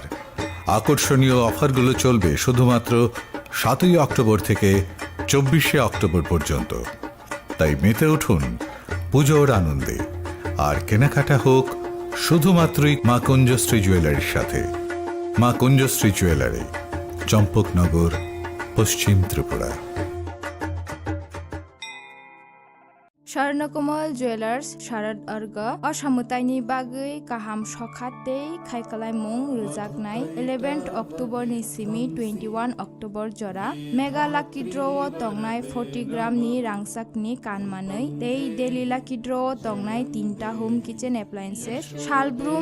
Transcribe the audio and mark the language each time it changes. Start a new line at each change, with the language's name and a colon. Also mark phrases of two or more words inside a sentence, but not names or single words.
Bangla: আকর্ষণীয় অফারগুলো চলবে শুধুমাত্র 7 অক্টোবর থেকে 24 অক্টোবর পর্যন্ত। তাই মেতে উঠুন পুজোর আনন্দে, আর কেনাকাটা হোক শুধুমাত্রই মা কুঞ্জশ্রী জুয়েলারির সাথে। মা কুঞ্জশ্রী জুয়েলারি, চম্পকনগর, পশ্চিম ত্রিপুরা।
Copala Triqui: स्वर्णकमल ज्वेलार्स शारद अर्ग असामुताइनि बागै गाहाम सखाते खायखालायमुं रोजागनाय 11 अक्टोबर नि सिमी 21 अक्टोबर जरा
English: mega lucky draw
Copala Triqui: तंगनाय 40 ग्राम नि रांसाकनि कानमानै
English: daily lucky draw
Copala Triqui: तंगनाय 3टा
English: home kitchen appliances
Copala Triqui: सालब्रुम